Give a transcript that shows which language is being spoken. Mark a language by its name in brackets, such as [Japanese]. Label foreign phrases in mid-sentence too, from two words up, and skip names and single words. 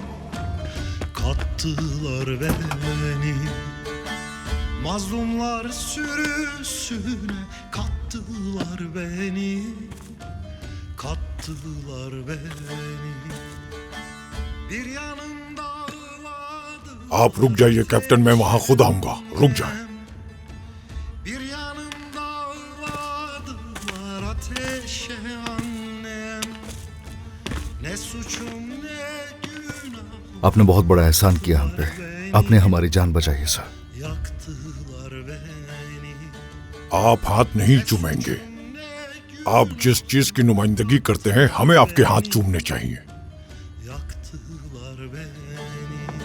[Turkish] Kattılar beni. Mazlumlar sürüsüne kattılar beni. Kattılar beni. Bir yanımda ağladı. [Hindi] आप रुक जाइए कैप्टन, मैं वहां खुद आऊंगा, रुक जाए। [Turkish] Bir yanımda ağladılar ateşe annem. Ne suçum ne günah. [Hindi] आपने बहुत बड़ा एहसान किया हम पे, आपने हमारी जान बचाई है सर। [Turkish] Yaktılar beni. [Hindi] आप हाथ नहीं चूमेंगे। आप जिस चीज की नुमाइंदगी करते हैं हमें आपके हाथ चूमने चाहिए। [Turkish] Yaktılar beni.